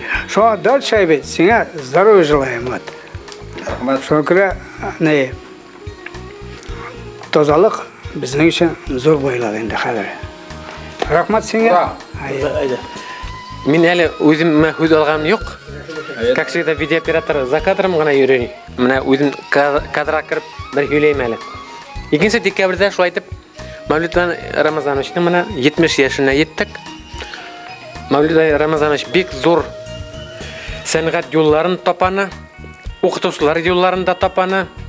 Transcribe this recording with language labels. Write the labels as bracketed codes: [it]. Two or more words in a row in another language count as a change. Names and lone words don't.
[tt] Шуңа дальше бит, сиңа [ru] здоровье желаем. [tt] Шуңа күрә тазалык безнең өчен зур байлык инде хәзер. Рәхмәт сиңа. Мин әле үзем хүз алган юк. [ru] Как всегда видеооператор за кадром [tt] гына йөри. Менә үзем кадрга кирип бер һөйләйм әле. 2 декабрьдә шулай итеп Мавлид Рамазановичның менә 70 яшенә еттек. Мавлид Рамазанович бик зур сәнгать юлларын тапаны, укытучылар юлларын да тапаны.